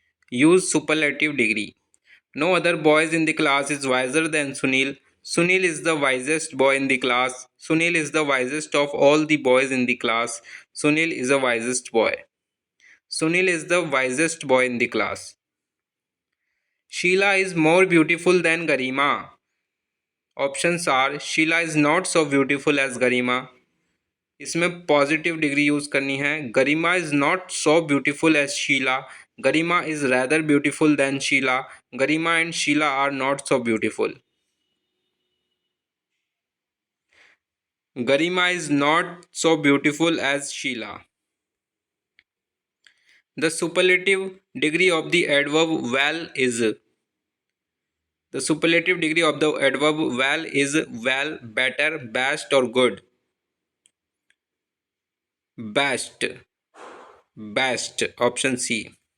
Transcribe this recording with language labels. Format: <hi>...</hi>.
<en>Use superlative degree. No other boys in the class is wiser than Sunil. Sunil is the wisest boy in the class. Sunil is the wisest of all the boys in the class. Sunil is the wisest boy. Sunil is the wisest boy in the class. Sheila is more beautiful than Garima. Options are Sheela is not so beautiful as Garima.</en> <hi>इसमें positive degree use करनी है.</hi> <en>Garima is not so beautiful as Sheela. Garima is rather beautiful than Sheela. Garima and Sheela are not so beautiful. Garima is not so beautiful as Sheela. The superlative degree of the adverb well is. The superlative degree of the adverb well is well, better, best or good. Best. Best. Option C.</en>